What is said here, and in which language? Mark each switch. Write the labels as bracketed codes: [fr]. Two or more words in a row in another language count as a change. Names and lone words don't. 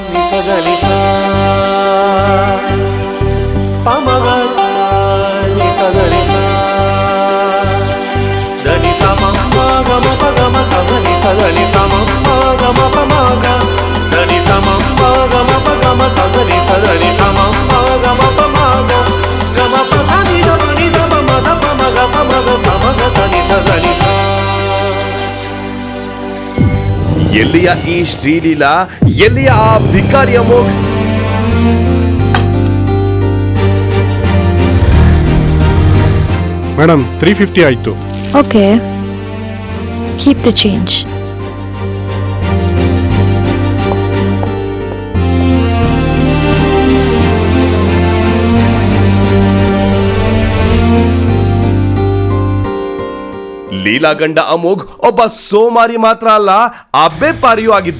[kn] ಸಗಲಿ ಸ ಪಮಗ ನಿ ಸಗಲಿ ಸ ಧನಿ ಸ ಮ ಗಮ ಪಗಮ ಸಗಲಿ ಸಗಲಿ ಸ ಮ ಗಮ ಪಮಗ ಧನಿ ಸ ಮ ಗಮ ಪಗಮ ಸಗಲಿ ಸಗಲಿ ಸ ಮ ಗಮ ಪಮಗ ಗಮ ಪ ಸ ನಿ ದ ಪ ನಿ ದ ಪ ಮ ದ ಪ ಮ ಗ ಪ ಮ ಗ ಸ ಮ ಗ ಸ ನಿ ಸಗಲಿ ಸ. ಎಲ್ಲಿಯ ಈ ಶ್ರೀಲೀಲಾ, ಎಲ್ಲಿಯ ಆ ಭಿಕಾರಿ ಅಮೋಘ್? ಮೇಡಮ್ 350 ಆಯ್ತು. [en] OK, keep the change. [kn] ಲೀಲಾ ಗಂಡ ಅಮೋಘ್ ಒಬ್ಬ ಸೋಮಾರಿ ಮಾತ್ರ ಅಲ್ಲ, ಅಬ್ಬೆ ಪಾರಿಯೂ ಆಗಿದ್ದ.